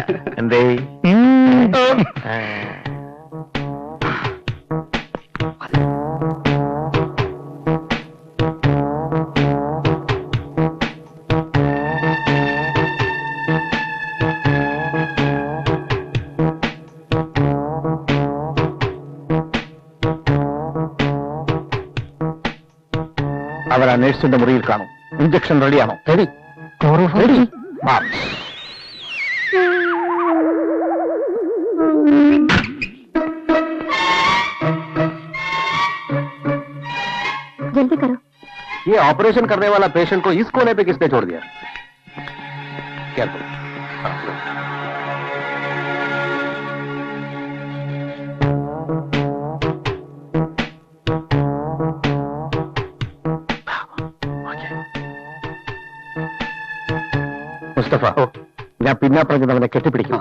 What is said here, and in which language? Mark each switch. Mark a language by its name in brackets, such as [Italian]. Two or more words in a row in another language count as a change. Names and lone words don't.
[Malayalam] എന്തേ? ആ. അവർ ആ നേഴ്സിന്റെ മുറിയിൽ കാണും. ഇഞ്ചക്ഷൻ റെഡിയാണോ? റെഡി. റെഡി. [Hindi] जल्दी करो. ये ऑपरेशन करने वाला पेशेंट को इस कोने पे किसने छोड़ दिया? केयरफुल. [Malayalam] മുസ്തഫ, ഞാൻ പിന്നാപ്പറഞ്ഞത് അവനെ കെട്ടിപ്പിടിക്കണം.